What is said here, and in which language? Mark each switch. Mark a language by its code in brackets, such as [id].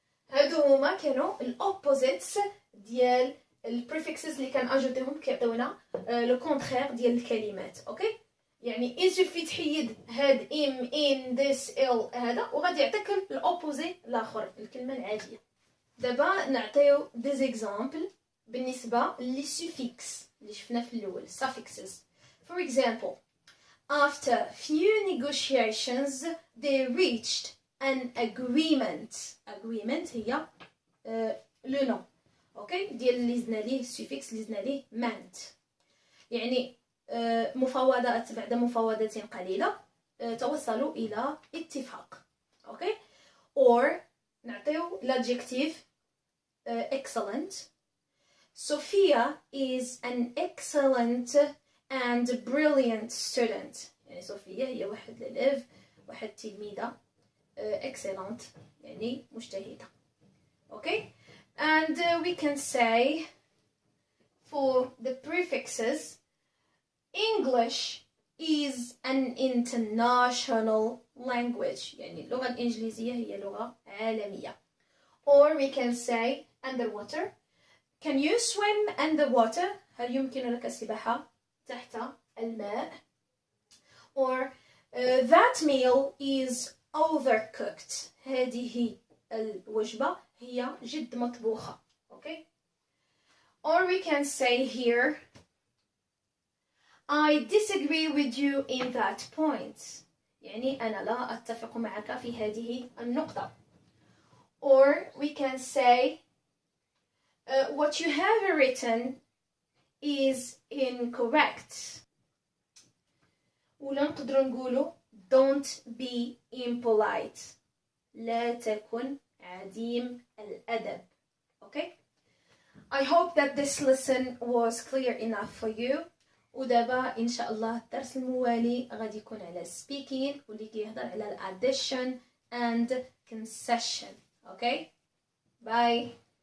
[ar] هادو هما كانوا الopposites ديال البريفكسز اللي كان اجوتيهم كيعطيونا لو كونترير ديال الكلمات. اوكي يعني يسوفي تحيد هاد ام ان ذس ال هذا وغادي يعطيك الاوبوزي الاخر الكلمه العاديه. دابا نعطيو دي زيكزامبل بالنسبه لي سوفيكس اللي شفنا في الاول suffixes. [en] for example after few negotiations they reached an agreement. [ar] agreement هي لو نو اوكي ديال اللي زدنا ليه السوفيكس اللي زدنا ليه meant يعني مفاوضات بعد مفاوضات قليله توصلوا الى اتفاق. اوكي or نعطيو l'adjective excellent. [en] Sophia is an excellent and brilliant student. [ar] يعني صوفيا هي واحد الاليف واحد تلميذه excellent يعني مجتهده. [en] okay and we can say for the prefixes English is an international language [ar] يعني اللغة الإنجليزية هي لغة عالمية. [en] or we can say underwater. can you swim underwater؟ [ar] هل يمكن لك السباحة تحت الماء؟ [en] or that meal is overcooked. [ar] هذه الوجبة هي جد مطبوخة. [en] okay or we can say here I disagree with you in that point. [ar] يعني أنا لا أتفق معك في هذه النقطة. [en] or we can say what you have written is incorrect. [ar] ولا نقدر نقولوا [en] don't be impolite. [ar] لا تكن عديم الأدب. [en] okay I hope that this lesson was clear enough for you. [ar] ودابا ان شاء الله الدرس الموالي غادي يكون على speaking واللي كيهضر على addition and concession. [en] okay bye.